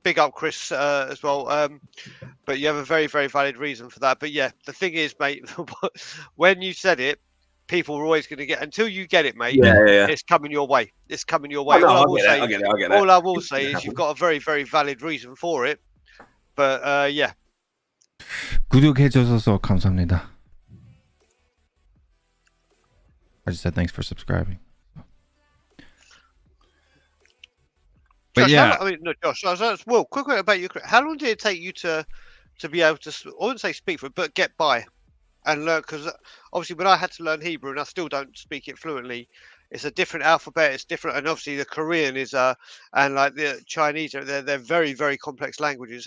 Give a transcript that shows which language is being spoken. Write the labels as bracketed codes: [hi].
[en] Big up, Chris, as well. But you have a very, very valid reason for that. But yeah, the thing is, mate, when you said it, people were always going to get, until you get it, mate. Yeah. It's coming your way. It's coming your way. I get it. All I will say is you've got a very, very valid reason for it. But yeah. [ko] 구독해 주셔서 감사합니다. [en] I just said thanks for subscribing. But Josh, yeah, Josh. Well, quickly about your. How long did it take you to be able to? I wouldn't say speak for it, but get by. and learn, because obviously when I had to learn Hebrew and I still don't speak it fluently, it's a different alphabet, it's different, and obviously the Korean is and like the Chinese, they're very, very complex languages.